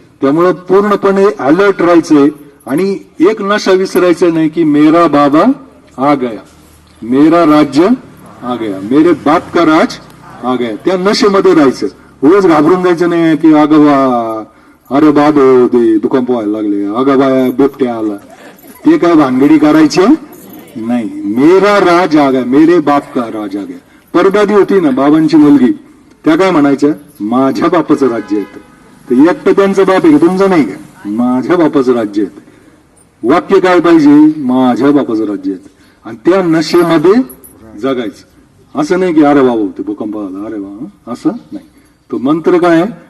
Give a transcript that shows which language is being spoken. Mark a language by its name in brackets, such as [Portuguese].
[Marathi] त्यामुळे पूर्णपणे अलर्ट राहायचंय आणि एक नशा विसरायचं नाही की [Hindi] मेरा बाबा आ गया, [Marathi] मेरा राज्य आ गया, मेरे बाप का राज आ गया. त्या नशेमध्ये राहायचं, रोज घाबरून जायचं नाही की अरे बाब ते भूकंप व्हायला लागले, अगं बाया बिबट्या आला, ते काय भानगडी करायचे नाही. [Hindi] मेरा राज आ गया, मेरे बाप का राज आ गया. [Marathi] परदादी होती ना बाबांची मुलगी, त्या काय म्हणायच्या? माझ्या बापाचं राज्य येतं. तर एकटं त्यांचं बाप आहे, तुमचं नाही का? माझ्या बापाचं राज्य येतं. वाक्य काय पाहिजे? माझ्या बापाचं राज्य येतं. आणि त्या नशेमध्ये जगायचं. असं नाही की अरे बाबा ते भूकंप आला, अरे बाबा, असं नाही. तो मंत्र काय आहे?